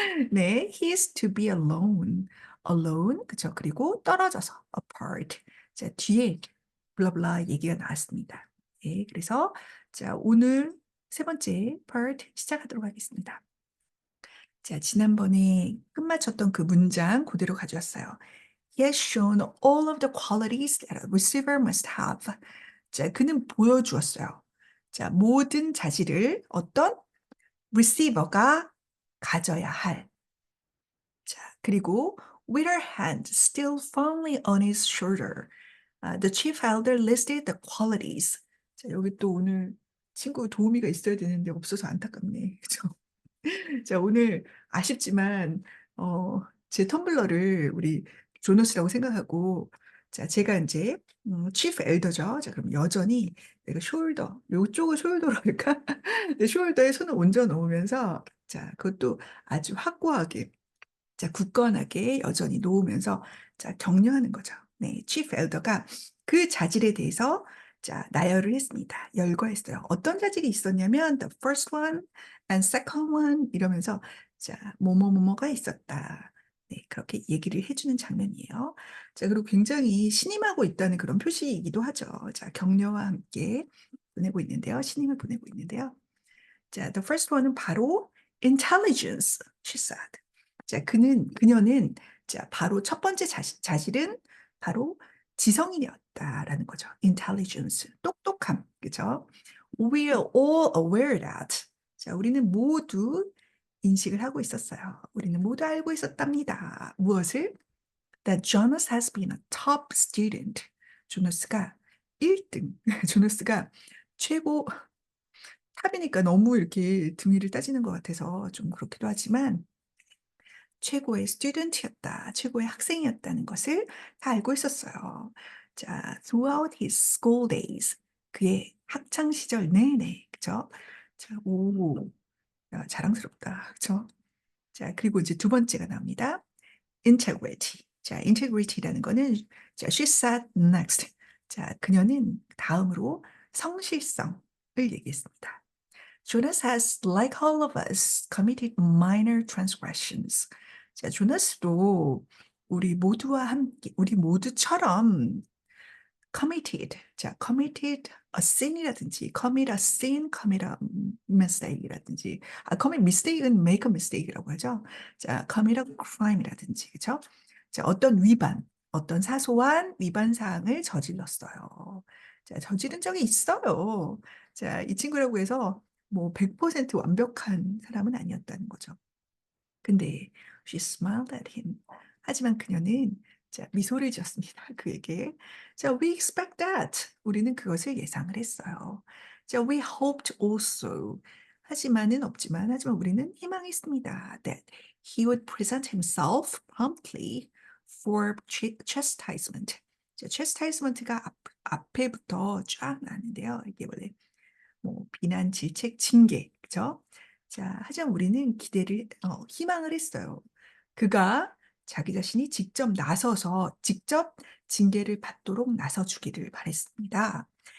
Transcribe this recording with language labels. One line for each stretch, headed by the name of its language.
English: 네, he is to be alone. alone, 그쵸?
Korean: 그리고 떨어져서 apart. 자, 뒤에 블라블라 얘기가 나왔습니다. 네, 그래서 자, 오늘 세 번째 part 시작하도록 하겠습니다. 자, 지난번에 끝마쳤던 그 문장 그대로 가져왔어요.
English: He has shown all of the qualities that a receiver must have.
Korean: 자, 그는 보여주었어요. 자, 모든 자질을 어떤 receiver가 가져야 할.
English: 자, 그리고 with her hand still firmly on his shoulder, the chief elder listed the qualities.
Korean: 자, 여기 또 오늘 친구 도우미가 있어야 되는데 없어서 안타깝네. 그죠? 자, 오늘 아쉽지만 제 텀블러를 우리 조너스라고 생각하고 자, 제가 이제 chief elder죠. 자, 그럼 여전히 내가 숄더, 요쪽을 숄더로 할까? 내 숄더에 손을 얹어 놓으면서 자, 그것도 아주 확고하게 자, 굳건하게 여전히 놓으면서 자, 격려하는 거죠. 네, chief elder가 그 자질에 대해서 자, 나열을 했습니다. 열거했어요. 어떤 자질이 있었냐면
English: the first one and second one
Korean: 이러면서 자, 뭐뭐뭐뭐가 있었다. 네, 그렇게 얘기를 해주는 장면이에요. 자, 그리고 굉장히 신임하고 있다는 그런 표시이기도 하죠. 자, 격려와 함께 보내고 있는데요. 신임을 보내고 있는데요.
English: 자, the first one은 바로 intelligence, she said.
Korean: 자, 그녀는 자, 바로 첫 번째 자질은 바로 지성인이었다라는 거죠. intelligence, 똑똑함, 그죠?
English: We are all aware that.
Korean: 자, 우리는 모두 인식을 하고 있었어요. 우리는 모두 알고 있었답니다. 무엇을?
English: That Jonas has been a top student.
Korean: 조너스가 1등, 조너스가 최고 탑이니까 너무 이렇게 등위를 따지는 것 같아서 좀 그렇기도 하지만 최고의 스튜던트였다, 최고의 학생이었다는 것을 다 알고 있었어요. 자,
English: throughout his school days,
Korean: 그의 학창 시절 내내, 그죠? 자, 오, 야, 자랑스럽다, 그죠? 자, 그리고 이제 두 번째가 나옵니다. integrity. 자, integrity라는 거는 자,
English: she sat next.
Korean: 자, 그녀는 다음으로 성실성을 얘기했습니다.
English: Jonas has, like all of us, committed minor transgressions. 자,
Korean: 조나스도 우리 모두처럼
English: committed, 자, committed a sin이라든지, commit a sin, commit a mistake이라든지, commit mistake은 make a mistake이라고 하죠.
Korean: 자,
English: commit a crime
Korean: 이라든지, 그죠? 자, 어떤 사소한 위반 사항을 저질렀어요. 자, 저지른 적이 있어요. 자, 이 친구라고 해서 뭐 100% 완벽한 사람은 아니었다는 거죠.
English: 근데 she smiled at him.
Korean: 하지만 그녀는 자, 미소를 지었습니다. 그에게.
English: 자, we expect that.
Korean: 우리는 그것을 예상을 했어요.
English: 자, we hoped also.
Korean: 하지만 우리는 희망했습니다.
English: That he would present himself promptly for chastisement.
Korean: 자, chastisement가 앞에부터 쫙 나는데요. 이게 원래 뭐 비난, 질책, 징계, 그죠? 자, 하지만 우리는 희망을 했어요. 그가 자기 자신이 직접 징계를 받도록 나서주기를 바랬습니다.